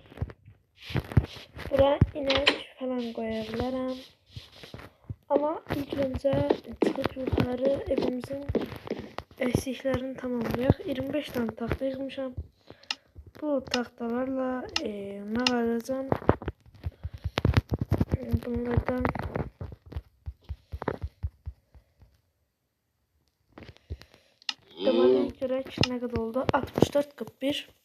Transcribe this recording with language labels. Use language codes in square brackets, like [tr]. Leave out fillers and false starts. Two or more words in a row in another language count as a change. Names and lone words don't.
[tr] Bura inek falan koyabilirim. Ama ilk önce çıkıp yukarı evimizin eksiklerini tamamlayaq. [az] 25 tane taxta yığmışam. [tr] Bu taxtalarla ne alacağım? [az] Bunlardan deməli görək nə qədər oldu? 64-41.